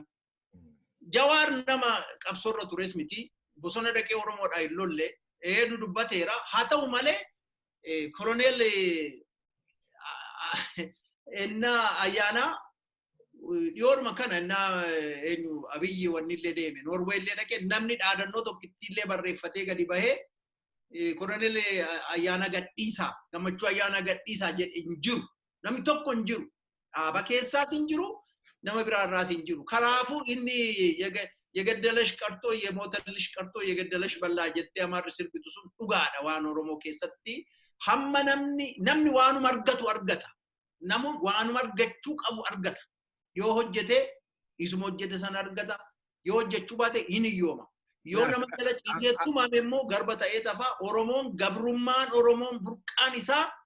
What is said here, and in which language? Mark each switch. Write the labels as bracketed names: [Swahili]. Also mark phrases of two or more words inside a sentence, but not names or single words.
[Oromo] Jawaar nama qabsoorra tures miti bosona dhaqee Oromoodhaa hin lolle dubbateera haa ta'u malee koloneel innaa ayyaana dhiyoodhuma kana innaa eenyu Abiyyi wanni illee deeme Noorweey illee dhaqee namni dhaadannoo tokkitti illee barreeffatee gadi bahee koloneel ayyaana gadhiisaa Gammachuu ayyaana gadhiisaa jedhe hin jiru namni tokko hin jiru dhaaba keessaas hin jiru nama biraarraas hin jiru kanaafuu inni [Amharic] የገደለሽ ቀርቶ የሞተልሽ ቀርቶ የገደለሽ በላ [Oromo] jettee amarri sirbitu sun dhugaadha waan Oromoo keessatti hamma namni waanuma argatu argata namu waanuma argachuu qabu argata yoo hojjete isuma hojjete sana argata yoo hojjechuu baate hin hiyyooma yoo nama jala ciiseetu maame immoo garba ta'ee tafa Oromoon gabrummaan Oromoon burqaan isaa